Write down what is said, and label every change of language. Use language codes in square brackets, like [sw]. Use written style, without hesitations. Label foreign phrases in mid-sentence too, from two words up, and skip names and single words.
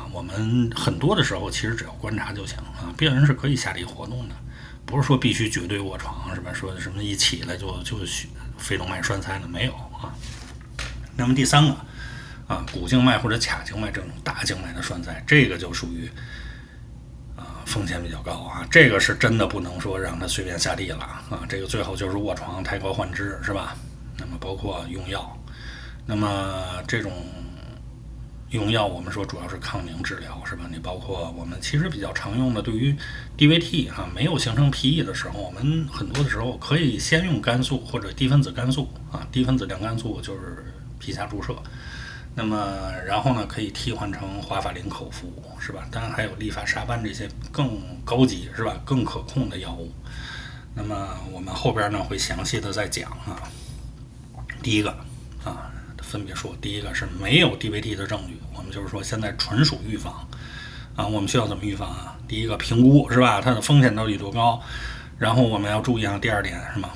[zh] 我們很多的時候其實只要觀察就行啊，病人是可以下地活動的，不是說必須絕對臥床，是吧？說什麼一起來就肺动脈栓塞呢？沒有啊。那麼第3個啊，股靜脈或者髂靜脈這種大靜脈的栓塞，這個就屬於風險比較高啊，這個是真的不能說讓他隨便下地了啊，這個最好就是臥床抬高換肢，是吧？那麼包括用藥，那麼這種用藥我們說主要是抗凝治療，是吧？你包括我们其實比較常用的，對於 DVT 啊沒有形成 PE 的時候，我們很多的時候可以先用肝素或者低分子肝素啊，低分子亮肝素就是皮下注射。那麼然後呢，可以替換成华法林口服，是吧？当然還有利法沙班這些更高級，是吧？更可控的藥物。那麼我們後邊呢會詳細的再講啊。第一個啊，分別說，第一個是沒有 DVT 的證據，我們就是說現在純屬預防啊。我們需要怎麼預防啊？第一個評估，是吧？它的風險到底多高？然後我們要注意啊，第二點是吧？